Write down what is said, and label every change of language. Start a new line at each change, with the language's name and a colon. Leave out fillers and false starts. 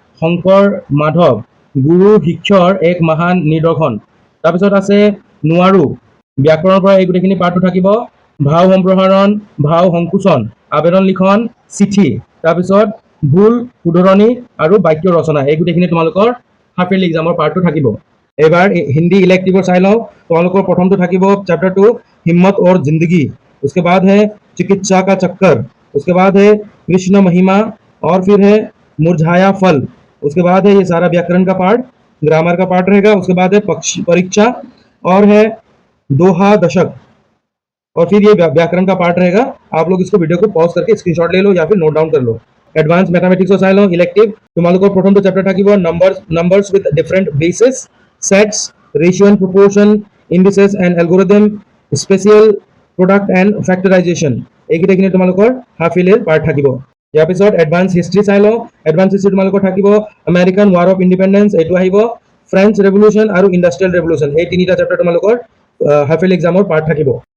Assamese: শংকৰ মাধৱ গুৰু শিক্ষৰ এক মহান নিদৰ্শন। তাৰপিছত আছে নোৱাৰো, ব্যাকৰণৰ পৰা এই গোটেইখিনি পাৰ্টটো থাকিব। ভাও সম্প্ৰসাৰণ, ভাও সংকোচন, আবেদন লিখন, চিঠি, তাৰপিছত ভুল শুধৰণি আৰু বাক্য ৰচনা, এই গোটেইখিনি তোমালোকৰ হাফ ইয়াৰলি এক্সামৰ পাৰ্টটো থাকিব। এবাৰ হিন্দী ইলেক্টিভৰ চাই লওঁ। তোমালোকৰ প্ৰথমটো থাকিব
Hindi: चैप्टर 2 हिम्मत और जिंदगी, उसके बाद है चिकित्सा का चक्कर, उसके बाद है कृष्ण महिमा, और फिर है मुरझाया फल, उसके बाद है ये सारा व्याकरण का पार्ट, ग्रामर का पार्ट रहेगा, उसके बाद है परीक्षा और है दोहा दशक, और फिर ये व्याकरण का पार्ट रहेगा। आप लोग इसको वीडियो को पॉज करके स्क्रीनशॉट ले लो या फिर नोट डाउन कर लो।
Assamese: एडवांस मैथमेटिक्स চাই লওঁ ইলেক্টিভ। তোমালোকৰ প্ৰথমটো চেপ্টাৰ থাকিব numbers with different basis, সেটছ, ratio and প্ৰপৰ্চন, ইণ্ডিচেছ and algorithm, special product and factorisation, এইকেইটাখিনি তোমালোকৰ হাফ ইয়াৰলিৰ পাৰ্ট থাকিব। ইয়াৰ পিছত এডভান্স হিষ্ট্ৰী চাই লওঁ। এডভান্স হিষ্ট্ৰী তোমালোকৰ থাকিব আমেৰিকান ৱাৰ অফ ইণ্ডিপেণ্ডেন্স, এইটো আহিব, ফ্ৰেঞ্চ ৰেভলিউশ্যন আৰু ইণ্ডাষ্ট্ৰিয়েল ৰেভলিউশ্যন, এই তিনিটা চেপ্টাৰ তোমালোকৰ হাফ ইয়াৰলি এক্সামৰ পাৰ্ট থাকিব।